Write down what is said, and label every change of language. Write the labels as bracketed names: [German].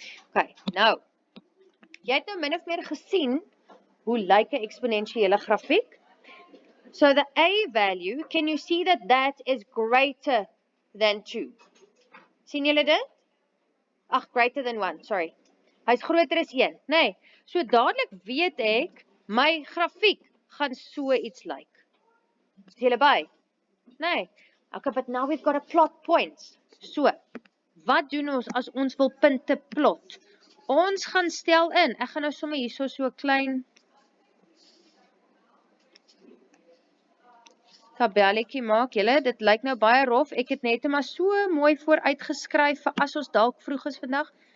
[Afrikaans] Okay, nou, jy het nou min of meer gesien hoe lyk 'n eksponensiële grafiek. [English] So the a value, can you see that that is greater than 2? [Afrikaans] Sien julle dit? Ag, [English] greater than 1, sorry. [Afrikaans] Hy's groter as 1, nee. So dadelik weet ek, my grafiek gaan so iets lyk. Is julle by? Nee. [English] Okay, but now we've got to plot points. [Afrikaans] So, wat doen ons as ons wil punte plot? Ons gaan stel in, ek gaan nou sommer hierso so 'n klein tabelletjie maak. Julle, dit lyk nou baie rof. Ek het net maar so mooi vooruit geskryf vir as ons dalk vroeg is vandag.